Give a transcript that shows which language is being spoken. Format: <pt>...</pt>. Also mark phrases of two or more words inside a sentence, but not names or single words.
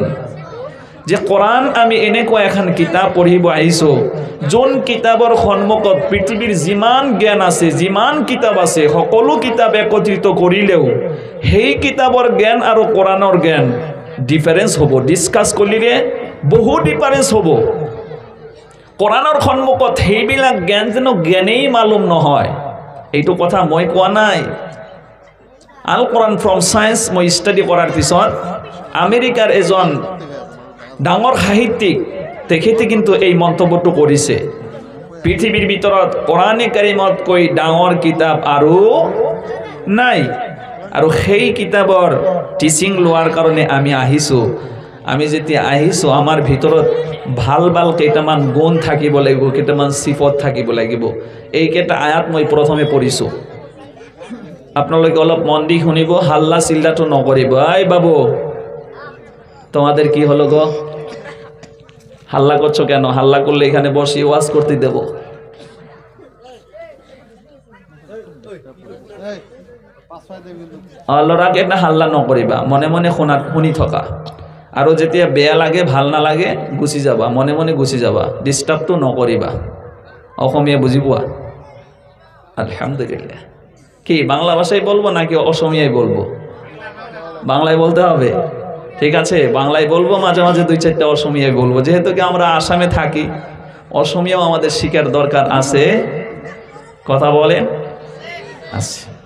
<as>যে কোরআন আমি এনেকুৱা এখন কিতাপ পঢ়িব আহিছোঁ, যোন কিতাপৰ সন্মুখত পৃথিৱীৰ যিমান জ্ঞান আছে, যিমান কিতাপ আছে, সকলো কিতাপ একত্ৰিত কৰিলেও সেই কিতাপৰ জ্ঞান আৰু কোরআনৰ জ্ঞান ডিফাৰেন্স হ'ব। ডিছকাছ কৰিলে বহু ডিফাৰেন্স হ'ব। কোরআনৰ সন্মুখত সেইবিলাক জ্ঞান যেন জ্ঞানেই মালুম নহয়, এইটো কথা মই কোৱা নাই। আল কোরআন ফ্ৰম চায়েন্স মই ষ্টাডি কৰাৰ পিছত আমেৰিকাৰ এজন ডাঙৰ সাহিত্যিক, তেখেতে কিন্তু এই মন্তব্যটো কৰিছে, পৃথিৱীৰ ভিতৰত কোরআনে কাৰিমতকৈ ডাঙৰ কিতাপ আৰু নাই। আৰু সেই কিতাপৰ টিচিং লোৱাৰ কাৰণে আমি আহিছোঁ। আমি যেতিয়া আহিছোঁ, আমাৰ ভিতৰত ভাল ভাল কেইটামান গুণ থাকিব লাগিব, কেইটামান সিফত থাকিব লাগিব। এইকেইটা আয়াত মই প্ৰথমে পঢ়িছোঁ, আপোনালোকে অলপ মন দি শুনিব, হাল্লা চিল্লাটো নকৰিব।</as> <bn>আই বাবু, তোমাদের কি হলো গো? হাল্লা করছো কেন? হাল্লা করলে এখানে বসে ওয়াজ করতে দেব।</bn> <as>লৰাকে এটা হাল্লা নকৰিবা, মনে মনে শুনি থকা। আৰু যেতিয়া বেয়া লাগে, ভাল নালাগে, গুচি যাবা, মনে মনে গুচি যাবা, ডিস্টার্বটো নকৰিবা। অসমীয়া বুজি পোৱা? আলহামদুলিল্লাহ।</as> <bn>কি বাংলা ভাষায় বলবো নাকি অসমীয়ায় বলবো? বাংলায় বলতে হবে, ঠিক আছে? বাংলায় বলবো, মাঝে মাঝে দুই চারটা অসমীয়ায় বলবো, যেহেতু কি আমরা আসামে থাকি, অসমীয়াও আমাদের শিখার দরকার আছে। কথা বলেন আছে।</bn>